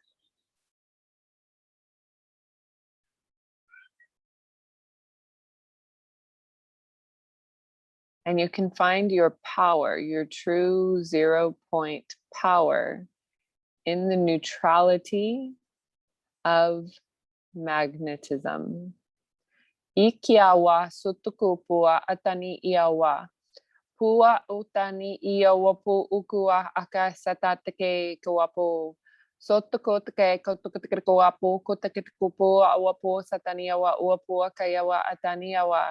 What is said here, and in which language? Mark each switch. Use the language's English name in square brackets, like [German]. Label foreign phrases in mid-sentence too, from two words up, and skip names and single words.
[English] And you can find your power, your true 0 point power, in the neutrality of magnetism. Ikiawa sutukupua atani iawa. Pua utani iawa pu ukua aka satatake kawapo. Sotokotake kotokawapo kotakikupu awapo sataniawa uapu akayawa ataniawa.